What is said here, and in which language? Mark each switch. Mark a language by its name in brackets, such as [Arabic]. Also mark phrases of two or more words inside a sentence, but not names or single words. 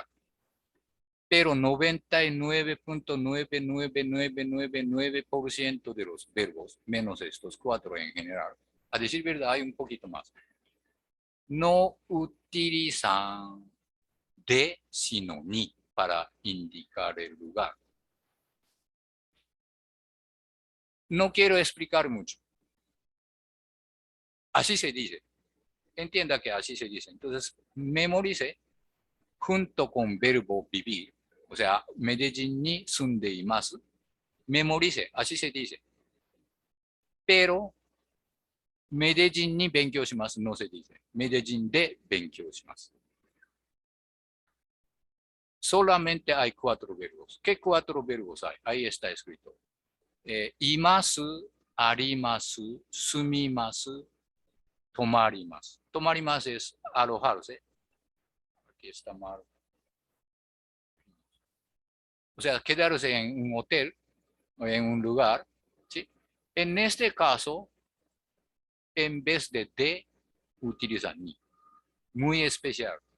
[Spanish] Pero 99.99999% de los verbos, menos estos 4 en general, a decir verdad hay un poquito más, no utilizan de sino ni para indicar el lugar. No quiero explicar mucho. Así se dice. Entienda que así se dice. Entonces, memorice junto con verbo vivir. O sea, Medellín [Japanese] に住んでいます. [Spanish] Memorice, así se dice. Pero, Medellín [Japanese] に勉強します [Spanish] no se dice. [Japanese] Medellín で勉強します. [Spanish] Solamente hay 4 verbos. ¿Qué 4 verbos hay? Ahí está escrito. [Japanese] います、あります, 住みます、泊まります. [Spanish] Tomarimasu es alojarse. Aquí está mal. O sea, quedarse en un hotel o en un lugar, ¿sí? En este caso, en vez de utilizan ni. Muy especial.